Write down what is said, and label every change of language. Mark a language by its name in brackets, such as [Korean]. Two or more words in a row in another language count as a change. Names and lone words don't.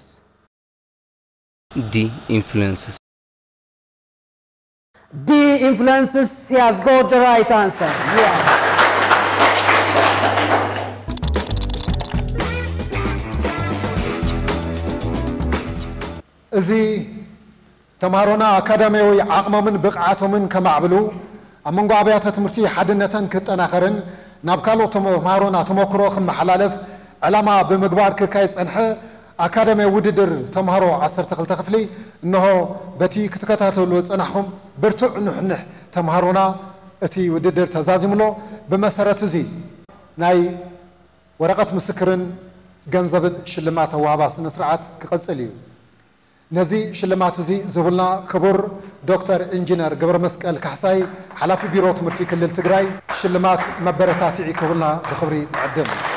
[English] D. Influences. D. Influences. He has got the right answer. Yeah. [Tigrinya] እዚህ ተማሃሮና አካዳሚያዊ አቅመምን ብቅዓቶምን ከማዕብሉ አመንጎ አብያተ ትምህርቲ ሓድነተን ክጠናኸርን ናብ ካልኦት ተማሃሮና ተሞክሮ ክመሓላለፍ ዕላማ ብምግባር ክካይ ፀንሐ አካዳሚያዊ ውድድር ተማሃሮ 12 ክፍሊ እንሆ በቲ ክትከታተሉ ፀናሕኩም ብርቱዕ ንሕንሕ ተማሃሮና እቲ ውድድር ተዛዚምሎ ብመሰረት እዚ ናይ ወረቀት ምስክርን ገንዘብን ሽልማት ተዋህባ ስነ ስርዓት ክቀጽል እዩ ነዚ ሽልማት እዚ ዝብልና ክቡር ዶክተር ኢንጂነር ገብረ መስቀል ካሕሳይ ሓላፊ ቢሮ ትምህርቲ ክልል ትግራይ ሽልማት መበረታትዒ ክብልና ብክብሪ ይዕድም